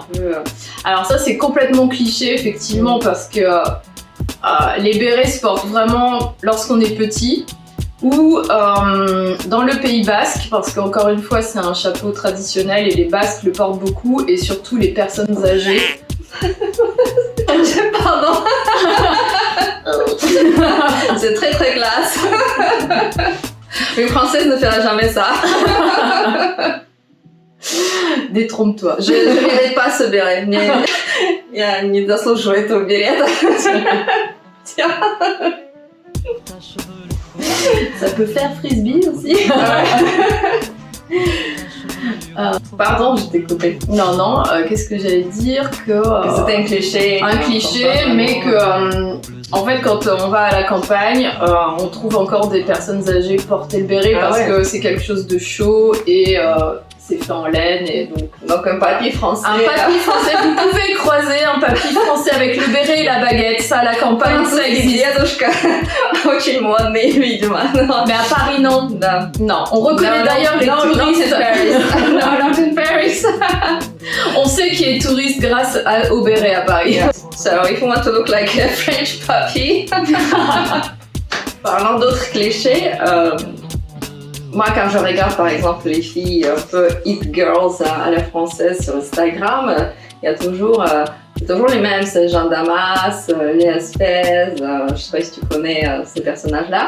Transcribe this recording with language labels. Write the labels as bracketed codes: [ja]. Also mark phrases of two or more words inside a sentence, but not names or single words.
[fr] Alors ça, c'est complètement cliché, effectivement, parce que les bérets se portent vraiment lorsqu'on est petit, ou dans le Pays Basque, parce qu'encore une fois, c'est un chapeau traditionnel et les Basques le portent beaucoup, et surtout les personnes âgées. Pardon. C'est très très classe. Une Française ne fera jamais ça. Détrompe-toi. Je ne mérite pas ce béret. [ru] Я не заслуживаю этого берета. [fr] Ça peut faire frisbee aussi. Pardon, je t'ai coupé. Non, qu'est-ce que j'allais dire que C'était un cliché. Un cliché, mais que en fait, quand on va à la campagne, on trouve encore des personnes âgées porter le béret parce que c'est quelque chose de chaud et c'est fait en laine et donc un papy français. Un papy français, vous pouvez croiser un papy français avec le béret et la baguette, ça à la campagne, ça existe. [ru] Дедушка очень модный, видимо. [fr] Mais à Paris, non. [ru] Да. [fr] Non, on reconnaît d'ailleurs les touristes. [en] Not in Paris. [fr] On sait qui est touriste grâce au béret à Paris. [en] Yeah. So if you want to look like a French puppy. [fr] Parlant d'autres clichés, moi quand je regarde par exemple les filles un peu [en] hit girls [fr] à la française sur Instagram, il y a toujours les mêmes, c'est Jeanne Damas, Léa Spez, je sais pas si tu connais ces personnages-là.